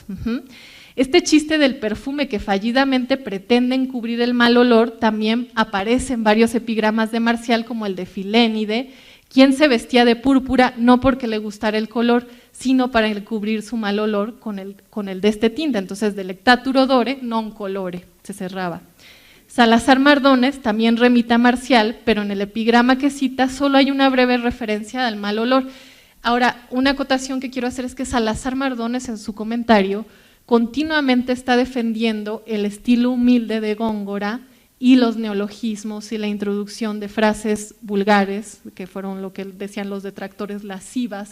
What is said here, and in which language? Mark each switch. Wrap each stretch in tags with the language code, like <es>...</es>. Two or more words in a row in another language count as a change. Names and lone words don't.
<es>Este chiste del perfume que fallidamente pretende encubrir el mal olor también aparece en varios epigramas de Marcial, como el de Filénide, quien se vestía de púrpura no porque le gustara el color, sino para encubrir su mal olor con el de este tinte. Entonces,</es> <la>delectatur odore non colore,</la> <es>se cerraba. Salazar Mardones también remite a Marcial, pero en el epigrama que cita solo hay una breve referencia al mal olor. Ahora, una acotación que quiero hacer es que Salazar Mardones en su comentario continuamente está defendiendo el estilo humilde de Góngora y los neologismos y la introducción de frases vulgares, que fueron lo que decían los detractores lascivas.</es>